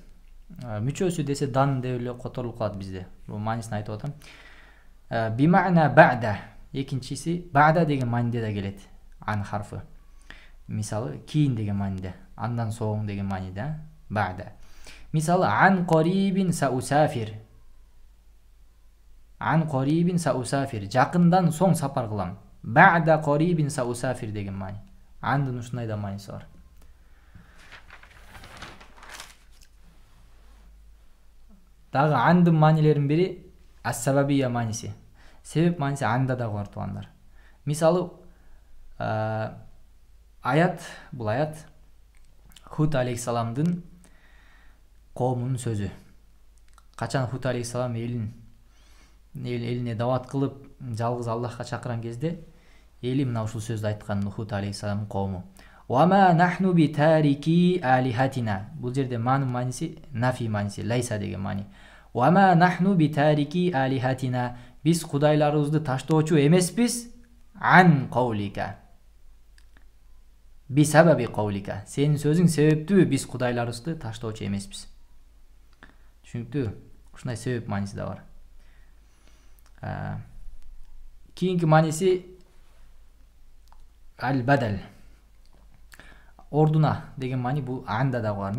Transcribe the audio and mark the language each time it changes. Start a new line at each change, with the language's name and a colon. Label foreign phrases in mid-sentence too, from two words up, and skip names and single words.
Kyrgyz: Мүчөсү десе дан деп эле которулуп калат бизде. Бул маанисин айтып атам.
Arabic: بمعنى بعد.
Kyrgyz: Экинчиси бa'da деген мааниде да келет. Ан харфы. Мисалы кийин деген мааниде, андан соң деген мааниде, бa'da.
Arabic: Мисалы عن قريب سأسافر. عن قريب سأسافر.
Kyrgyz: Жакындан соң сапар кылам.
Arabic: بعد قريب سأسافر
Kyrgyz: деген маани. Андын ушундай да мааниси бар. Дагы андын маанилеринин бири ас-сабабия мааниси. Себеп мааниси анда да бар туугандар. Мисалы аят, бул аят Худ алейхиссаламдын коомунун сөзү. Качан Худ алейхиссалам элине дават кылып, жалгыз Аллахка чакырган кезде эли мына ушул сөздү айткан Худ алейхиссаламдын коому.
Arabic: وما نحن بتاركي آلهتنا.
Kyrgyz: Бул жерде маанын мааниси нафи мааниси, лайса деген маани.
Arabic: وما نحن بتاركي آلهتنا.
Kyrgyz: Биз кудайларыбызды таштоочу эмеспиз.
Arabic: عن قولك. بسبب قولك.
Kyrgyz: Сенин сөзүң себептүү биз кудайларыбызды таштоочу эмеспиз. Түшүнүктүү? Ушундай себеп мааниси да бар. Кийинки мааниси ал-бадал. Ордуна деген маани бул анда да бар.